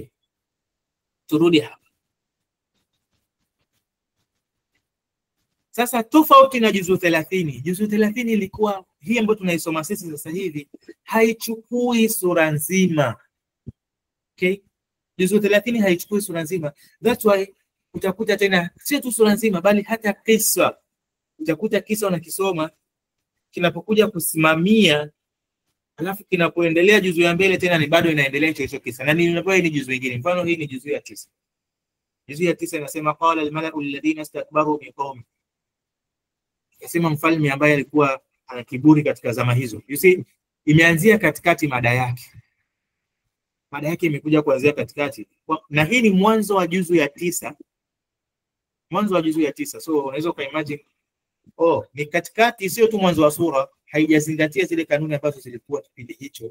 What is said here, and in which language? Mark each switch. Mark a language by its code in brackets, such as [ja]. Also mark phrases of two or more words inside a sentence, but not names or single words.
[sw] Turudi hapa. Sasa tofauti na juzu 30. Juzu 30 ilikuwa hii ambayo tunaisoma sisi sasa hivi haichukui sura nzima. Okay? Juzu 30 haichukui sura nzima. [en] That's why [sw] utakuta tena sio tu sura nzima bali hata kisa. Utakuta kisa unakisoma kinapokuja kusimamia, alafu kinapoendelea juzu ya mbele tena ni bado inaendelea hicho kisa. Na ninapoa hii ni juzu nyingine. Mfano hii ni juzu ya 9. Juzu ya 9 inasema [ar] قال الملأ الذين استكبروا من قومه. [sw] Inasema mfalme ambaye alikuwa ana kiburi katika zama hizo. [en] You see, [sw] imeanzia katikati mada yake. Mada yake imekuja kuanzia katikati. Na hii ni mwanzo wa juzu ya 9. Mwanzo wa juzu ya 9. So unaweza kuimagine, ni katikati, sio tu mwanzo wa sura, haijazingatia zile kanuni ambazo zilikuwa kipindi hicho.